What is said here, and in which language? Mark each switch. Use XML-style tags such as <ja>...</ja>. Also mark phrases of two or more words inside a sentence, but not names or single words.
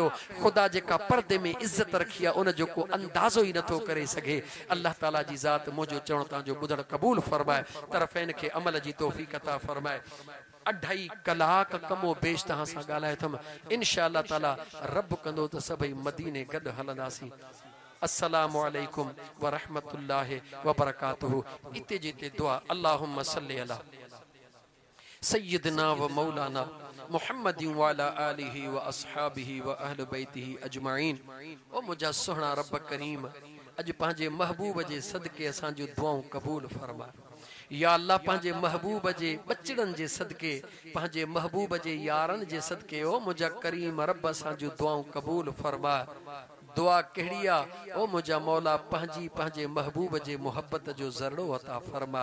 <sd>ख़ुदा जेका पर्दे में इज़त रखी आहे उन जो को अंदाज़ो ई नथो करे सघे। अल्लाह ताला जी ज़ात मुंहिंजो चवण तव्हांजो ॿुधण क़बूल फरमाए, तरफ़ैन खे अमल जी तौफ़ीक़ अता फरमाए। 2.5 कलाक कमो बेश तव्हां सां ॻाल्हाए थुमि,</sd> <ar>إن شاء الله تعالى</ar> <sd>रब कंदो त सभई मदीने गॾु हलंदासीं।</sd> <ar>السلام عليكم ورحمة الله وبركاته.</ar> <sd>इते जिते दुआ</sd> <ar>اللهم صل على سيدنا ومولانا محمد وعلى آله وأصحابه وأهل بيته أجمعين.</ar> <sd>ओ मुंहिंजा सुहिणा रब करीम, अॼु पंहिंजे महबूब जे सदके असां जूं दुआऊं क़बूल फरमा। या अल्लाह पंहिंजे महबूब जे बचड़नि जे सदके, पंहिंजे महबूब जे यारनि जे सदके, ओ मुंहिंजा करीम रब असां जूं दुआऊं क़बूल फरमा। दुआ कहिड़ी आहे, ओ मुंहिंजा मौला पंहिंजे महबूब जे मुहब्बत जो ज़रड़ो अता फरमा।</sd>